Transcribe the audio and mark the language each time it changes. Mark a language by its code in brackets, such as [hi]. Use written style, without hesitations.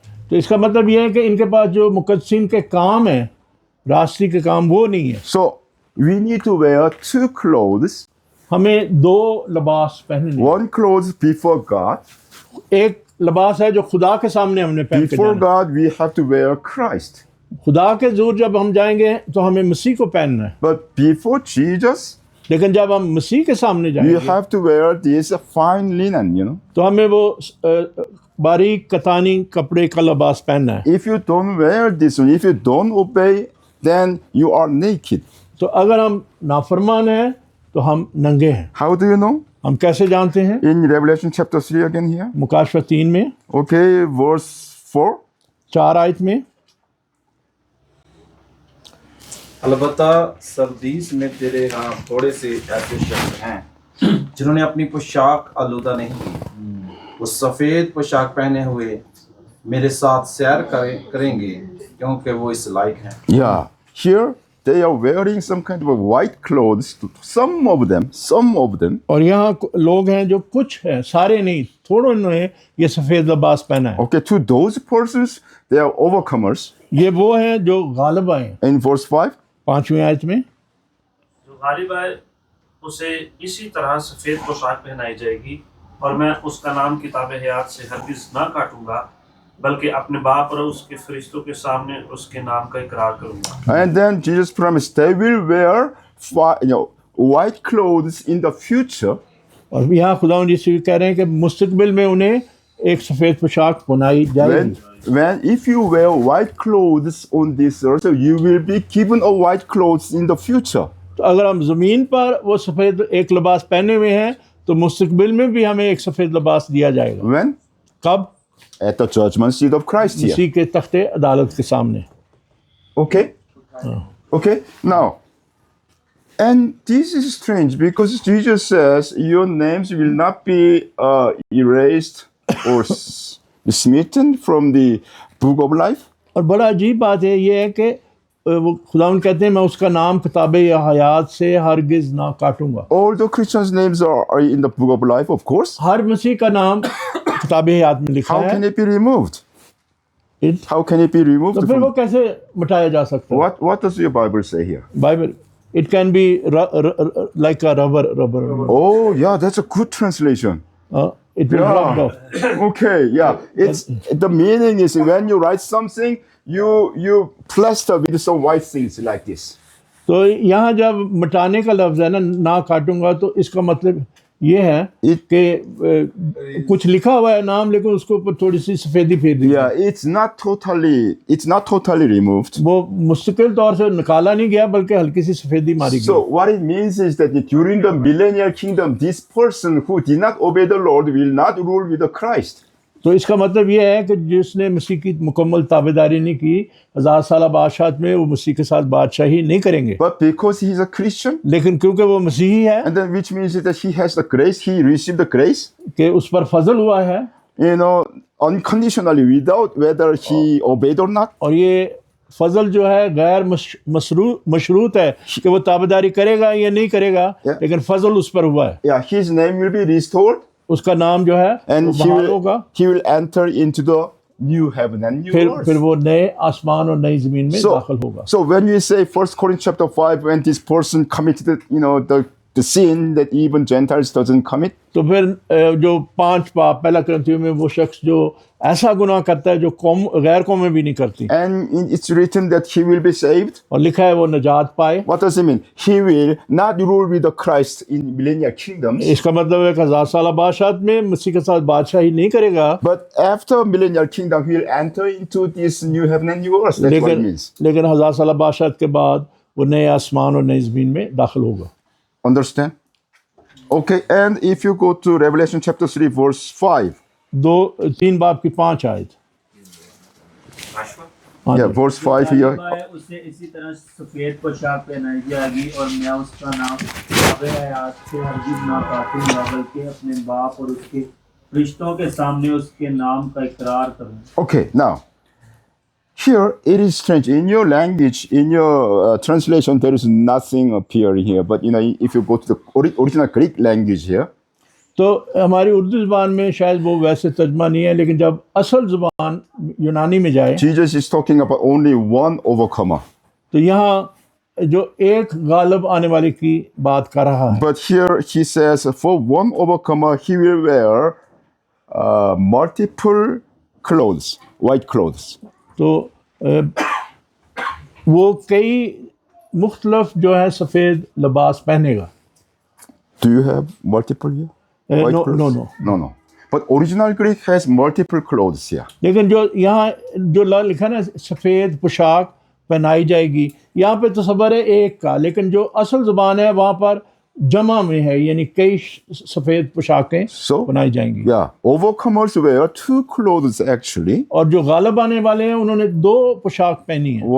[hi] तो इसका मतलब ये है कि इनके पास जो मुकद्दसीन के काम है, रास्ती के काम, वो नहीं है। [en] So we need to wear two clothes. [hi] हमें दो लिबास पहनने हैं। [en] One clothes before God. [hi] एक लिबास है जो खुदा के सामने हमने पहन के [en] Before [hi] जाना है। [en] God, we have to wear Christ. [hi] खुदा के ज़ूर जब हम जाएंगे तो हमें मसीह को पहनना है, [en] But before Jesus, [hi] लेकिन जब हम मसीह के सामने [en] we [hi] जाएंगे [en] have to wear this fine linen. [hi] तो हमें वो बारीक कतानी कपड़े का लिबास पहनना है। [en] If you don't wear this one, if you don't obey, then you are naked. [hi] तो अगर हम नाफरमान हैं तो हम नंगे हैं। [en] How do you know? [hi] हम कैसे जानते हैं? [en] In Revelation chapter 3 again here. [hi] मुकाशवा 3 में, [en] Okay, verse 4. [hi] 4 आयत में, अलबत्ता सरदीस में तेरे यहाँ थोड़े से ऐसे शख्स हैं जिन्होंने अपनी पोशाक आलूदा नहीं की, वो सफ़ेद पोशाक पहने हुए मेरे साथ सैर करेंगे क्योंकि वो इस लायक हैं। [en] Yeah, here they are wearing some kind of white clothes. Some of them. [hi] और यहाँ लोग हैं जो कुछ हैं, सारे नहीं, थोड़ों ने ये सफ़ेद लिबास पहना है। [en] Okay, to those persons, they are overcomers. [hi] ये वो हैं जो गालिब आए। [en] In verse 5. [hi] 5वीं आयत में, जो गालिब आए उसे इसी तरह सफेद पोशाक पहनाई जाएगी और मैं उसका नाम किताब हयात से हरगिज ना काटूंगा बल्कि अपने बाप और उसके फरिश्तों के सामने उसके नाम का इकरार करूंगा। [en] And then Jesus promised they will wear white clothes in the future. [hi] और यहाँ खुदावंद यीशु कह रहे हैं कि मुस्तकबिल में उन्हें एक सफ़ेद पोशाक पहनाई जाएगी। [en] When if you wear white clothes on this earth, you will be given a white clothes in the future. [hi] तो अगर हम ज़मीन पर वो सफ़ेद एक लिबास पहने हुए हैं तो मुस्तकबिल में भी हमें एक सफ़ेद लिबास दिया जाएगा। [en] When? [hi] कब? [en] At the judgment seat of Christ here. [hi] मसीह के तख्ते अदालत के सामने। [en] Okay? Okay? Now, and this is strange because Jesus says your names will not be erased or smitten from the book of life. [hi] और बड़ा अजीब बात है ये है कि वो खुदावंद कहते हैं मैं उसका नाम किताबे हयात से हरगिज़ ना काटूंगा। [en] All the Christians' names are in the book of life, of course. [hi] हर मसीह का नाम किताबे हयात में लिखा [en] How [hi] है। [en] can it be removed? How can it be removed? [hi] तो फिर वो कैसे मिटाया जा सकता है? [en] What does your Bible say here? Bible it can be like a rubber. Oh, yeah, that's a good translation. It will rub off. Okay, yeah. It's the meaning is when you write something, you plaster with some white things like this. [hi] तो यहाँ जब मिटाने का लफ्ज़ है ना काटूंगा तो इसका मतलब ये है कि कुछ लिखा हुआ है नाम लेकिन उसके ऊपर थोड़ी सी सफ़ेदी फेर दी। [en] Yeah, it's not totally removed. [hi] वो मुस्तकिल तौर से निकाला नहीं गया बल्कि हल्की सी सफ़ेदी मारी [en] So [hi] गई। [en] what it means is that during the millennial kingdom, this person who did not obey the Lord will not rule with the Christ. [hi] तो इसका मतलब ये है कि जिसने मसीह की मुकम्मल ताबेदारी नहीं की 1000 साल बादशाहत में वो मसीह के साथ बादशाही नहीं करेंगे। [en] But because he is a Christian, [hi] लेकिन क्योंकि वो मसीही है [en] and then which means that he has the grace, he received the grace, [hi] कि उस पर फजल हुआ है [en] unconditionally without whether he obeyed or not. [hi] और ये फजल जो है गैर मशरूत है कि वो ताबेदारी करेगा या नहीं करेगा लेकिन फजल उस पर हुआ है। [en] Yeah, his name will be restored. [hi] उसका नाम जो है [en] And [hi] वो बहाल होगा। [en] he will enter into the new heaven and new earth. [hi] फिर वो नए आसमान और नई जमीन में दाखिल होगा। [en] So when we say 1 Corinthians chapter 5, when this person committed, the sin that even Gentiles doesn't commit. [hi] तो फिर जो 5 पाप पहला कुरिन्थियों में वो शख्स जो ऐसा गुनाह करता है जो गैर कौमें भी नहीं करती। [en] And it's written that he will be saved. [hi] और लिखा है वो निजात पाए। [en] What does it mean? He will not rule with the Christ in millennial kingdoms. [hi] इसका मतलब है कि 1000 साल बादशाहत में मसीह के साथ बादशाही नहीं करेगा। [en] But after millennial kingdom, he will enter into this new heaven and new earth. That's what it means. [hi] लेकिन 1000 साल बादशाहत के बाद वो नए आसमान और नई जमीन में दाखिल होगा। [en] Understand? Okay, and if you go to Revelation chapter 3, verse 5. [hi] 3 बाब की 5 आयत। [en] Yeah, verse 5 here. [hi] उसे इसी तरह सफेद पोशाक पहनाई जाएगी और मैं उसका नाम किताबे हयात से हरगिज़ ना काटूंगा बल्कि अपने बाप और उसके फरिश्तों के सामने उसके नाम का इकरार करूंगा। [en] Okay, now here it is strange. In your language, in your translation, there is nothing appearing here. But if you go to the original Greek language here, [hi] तो हमारी उर्दू ज़बान में शायद वो वैसे तर्जमा नहीं है लेकिन जब असल ज़बान यूनानी में जाए [en] Jesus is talking about only one overcomer. [hi] तो यहाँ जो एक गालिब आने वाले की बात कर रहा है। [en] But here he says, for one overcomer, he will wear multiple clothes, white clothes. [hi] तो वो कई मुख्तलफ जो है सफ़ेद लिबास पहनेगा। [en] Do you have multiple here? White No, clothes? No. But original Greek has multiple clothes here. [hi] लेकिन जो यहाँ जो लिखा ना सफ़ेद पोशाक पहनाई जाएगी यहाँ पे तस्वर है एक का लेकिन जो असल ज़बान है वहाँ पर जमा में है यानी कई सफ़ेद पोशाकें पहनाई जाएंगी। [en] Yeah, overcomers wear 2 clothes actually. [hi] और जो गालिब आने वाले हैं उन्होंने 2 पोशाक पहनी है।